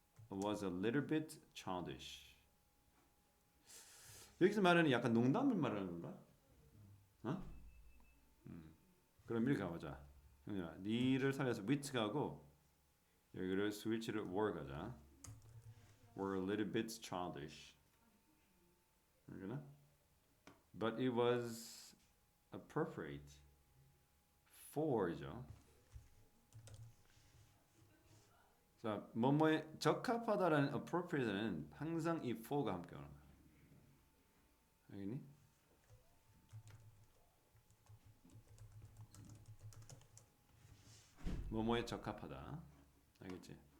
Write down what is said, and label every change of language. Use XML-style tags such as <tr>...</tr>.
<en>Was a little bit childish.</en> <ko>여기서 말하는 약간 농담을 말하는 건가? 그럼 이렇게 가보자. 형님아, 니를 살려서 wit가 하고 여기를 스위치를 were 가자.</ko> <en>Were a little bit childish.</en> <ko>알겠나?</ko> <en>But it was appropriate for죠.</en> <ko>자, 뭐뭐에 적합하다라는 appropriate는 항상 이 for가 함께 오는 거야. 알겠니? 뭐뭐에 적합하다. 알겠지?</ko>